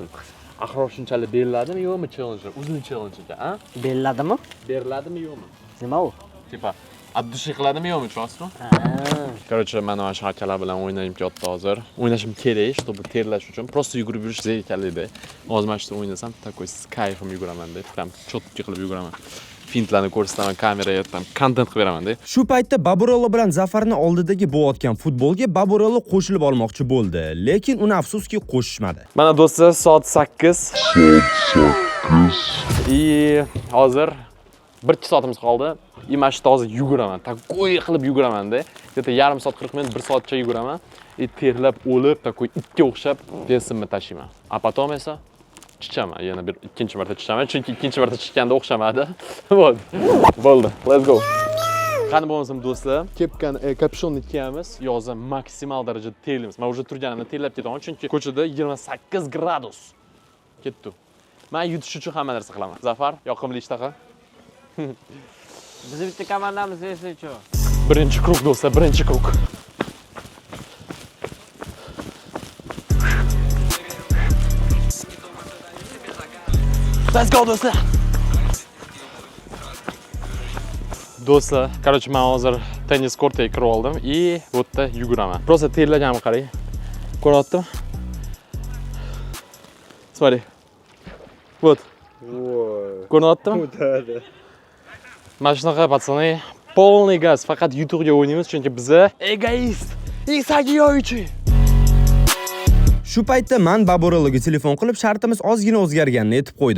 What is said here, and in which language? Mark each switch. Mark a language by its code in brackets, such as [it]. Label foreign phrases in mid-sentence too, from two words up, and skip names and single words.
[uz] Axir shunchalik beriladimi yo'qmi challenge? O'zining challenge-ga, a? Beriladimi? Beriladimi yo'qmi? Nima u? Tipa, abdushi qiladimi yo'qmi, tushunasizmi? Короче, men mana shu akalar bilan o'ynashim kelyapti hozir. O'ynashim kerak, чтобы terlash uchun. Просто yugurib yurish zerikarli-da. Hozir mana shu o'ynasam, [ru] такой с кайфом [uz] yuguraman-da. [ru] Прям четко [uz] qilib yuguraman. Fintlarni ko'rsataman, kameraga aytaman, content qilib beraman-da. Shu paytda Baburello bilan Zafarni oldidagi bo'layotgan futbolga Baburello qo'shilib olmoqchi bo'ldi, lekin uni afsuski qo'shishmadi. Mana do'stlar, soat 8. Hozir 1-2 soatimiz qoldi. Mana shu hozir yuguraman. Takoy qilib yuguraman-da. Где-то yarim soat 40 minut, 1 soatcha yuguraman. Terlab, o'lib, takoy itga o'xshab besimni tashiyman. [ru] А потом [uz] esa chichaman, yana bir ikkinchi marta chichaman, chunki ikkinchi marta chiqqanda o'xshamadi. Bo'ldi. [en] Let's go. [uz] Qani bo'lmasam do'stlar, kepkani, kapshonni kiyamiz, yozda maksimal darajada terlaymiz. Men уже turganimda terlab ketaman, chunki ko'chada 28 gradus. Ketdi. Men yutish uchun hamma narsa qilaman. Zafar, yoqimli ishtaqa. Biz bitta komandamiz esa-chi. Birinchi krug do'stlar, birinchi krug. [en] Let's go do'stlar. [uz] Do'stlar, короче, men hozir tennis kortiga kirib oldim и bu yerda yuguraman. Просто terlaganimni qarang. Ko'ryaptimi? [ru] Смотри. Вот. [uz] Ko'ryaptimi? Mana shunaqa patsani, [ru] полный газ, [uz] faqat YouTube'ga o'ynaymiz, chunki biz egoist и sagiyoychi. Shu paytda men Baburelloga telefon qilib shartimiz ozgina o'zgarganini aytib qo'ydim.